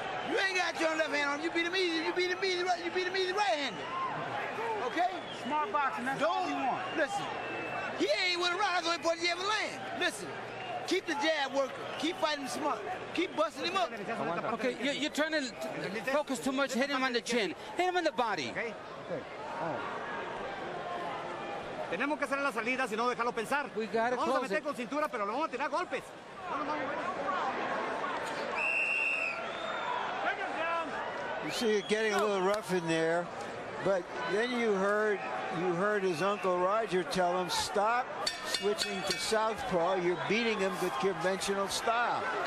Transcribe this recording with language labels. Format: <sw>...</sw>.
<en>You ain't got your left hand on him. You beat him easy. You beat him easy right-handed. Okay? Smart boxing, that's all you want. Listen, he ain't with a round, so important you ever land. Listen, keep the jab working. Keep fighting smart. Keep busting him up. Okay, you're trying to focus too much. Hit him on the chin. Hit him in the body. Okay.</en> <es>Tenemos que hacer las salidas y no dejarlo pensar.</es> <en>We gotta</en> <es>Vamos a</es> <en>close</en> <es>meter</es> <en>it.</en> <es>con cintura, pero le vamos a tirar golpes.</es> <en>You see it getting a little rough in there, but then you heard his Uncle Roger tell him, stop switching to southpaw. You're beating him with conventional style.</en>